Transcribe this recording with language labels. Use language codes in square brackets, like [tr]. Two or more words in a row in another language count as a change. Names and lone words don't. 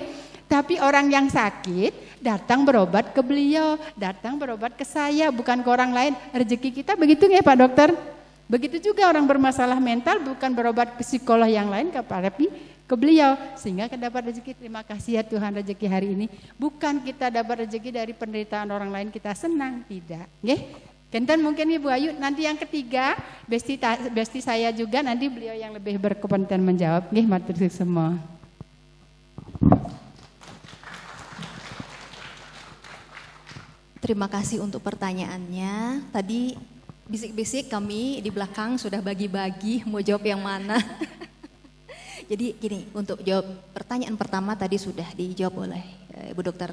[id] Tapi orang yang sakit datang berobat ke beliau, datang berobat ke saya, bukan ke orang lain. Rezeki kita begitu nggih Pak Dokter? Begitu juga orang bermasalah mental bukan berobat ke psikolog yang lain, tapi ke beliau, sehingga kita dapat rezeki. Terima kasih ya Tuhan rezeki hari ini. Bukan kita dapat rezeki dari penderitaan orang lain kita senang, tidak. Nggih. Kenten mungkin Ibu Ayu, nanti yang ketiga besti saya juga, nanti beliau yang lebih berkompeten menjawab. [jv] Nggih, matur nuwun semua. [id] Terima kasih untuk pertanyaannya. Tadi bisik-bisik kami di belakang sudah bagi-bagi mau jawab yang mana. Jadi gini, untuk jawab pertanyaan pertama tadi sudah dijawab oleh Bu Dr.